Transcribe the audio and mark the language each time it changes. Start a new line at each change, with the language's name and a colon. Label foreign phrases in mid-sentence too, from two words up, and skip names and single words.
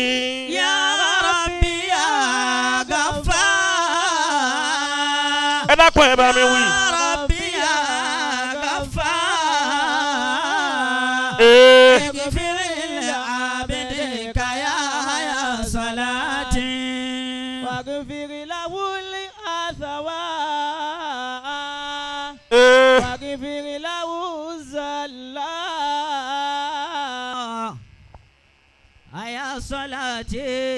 Arabic: يا ربي يا غفار
Yoruba: ẹ dákun ẹ bá mi wí.
Arabic: يا ربي يا غفار اغفر لعبدك يحيى صلاتي واغفر له الأثواب واغفر له الزلات يا صلاتي